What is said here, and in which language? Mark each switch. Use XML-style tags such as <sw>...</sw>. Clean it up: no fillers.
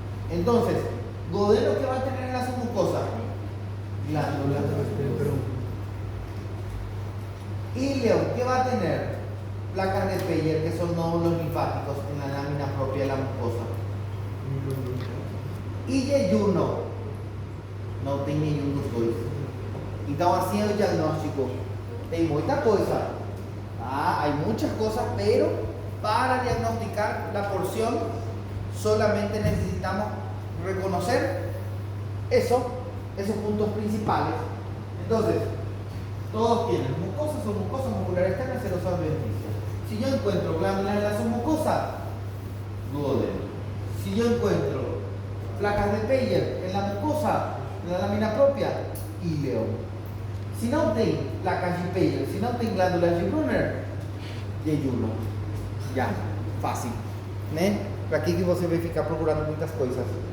<es>Entonces, duodeno, ¿qué va a tener en la submucosa? Glándulas de Brunner. Ileón, ¿qué va a tener? Placas de Peyer, que son nódulos linfáticos en la lámina propia de la mucosa. Y yeyuno,</es> <pt>no tem nenhum dos dois. Então, assim é o diagnóstico. Tem muita coisa, ¿ah?</pt> <es>Hay muchas cosas, pero para diagnosticar la porción solamente necesitamos reconocer esos puntos principales. Entonces, todos tienen mucosas o mucosa muscular externa, serosa adventicia. Si yo encuentro glándulas en la submucosa, duodeno. Si yo encuentro placas de Peyer en la mucosa, en la lámina propia, ileón.</es> <pt>Si não tem placas de Peyer, si não tem glândulas de Brunner, jejunum. Já, fácil, né? Para que você vai ficar procurando muitas coisas?</pt>